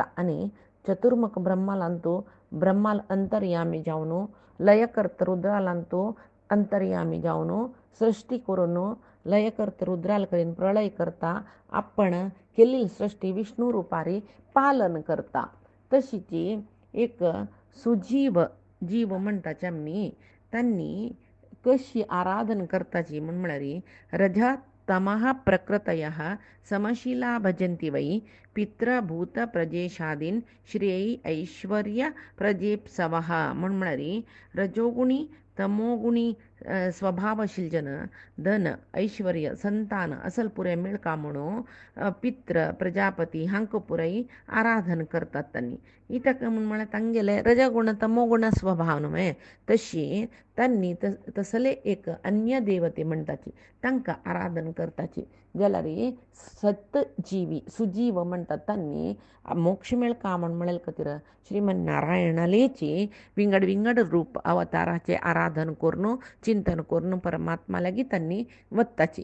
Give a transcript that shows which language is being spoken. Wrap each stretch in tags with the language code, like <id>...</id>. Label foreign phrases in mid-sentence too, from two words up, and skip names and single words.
<kok>आनी चतुर्मुख ब्रह्मालांतू ब्रह्माल अंतर्यामी जावन लय करता रुद्रालांतू अंतर्यामी जावन सृष्टी करून लय करता रुद्राल करीन प्रलय करता आपण केल्ली सृष्टी विष्णू रुपारी पालन करता. तशीची एक सुजीव जीव म्हणटाचे आमी तांणी कशी आराधन करताची म्हूण म्हळ्यार</kok> <sa>रज तमः प्रकृतयः समशिला भजन्ति वै पितृभूत प्रजेशादीन श्रेयी ऐश्वर्य प्रजेप्सवः</sa> <kok>म्हूण म्हळ्यार रजोगुणी तमोगुणी स्वभावशील जन धन ऐश्वर्य संतान असल पुरे मेळका म्हणून पित्र प्रजापती हांकां पुराय आराधन करतात तांणी. इतका म्हूण म्हळ्यार तांगेले रजगुण तमोगुण स्वभाव न्हय तशी तांणी तसले एक अन्य देवते म्हणटाची तांकां आराधन करताची जाल्यार सतजीवी सुजीव म्हणटात तांणी मोक्ष मेळका म्हूण म्हळेल खातीर श्रीमन नारायणालेची विंगड विंगड रूप अवताराचे आराधन करून चिंतन करून परमात्मा लागीं तांणी वत्ताची.</kok>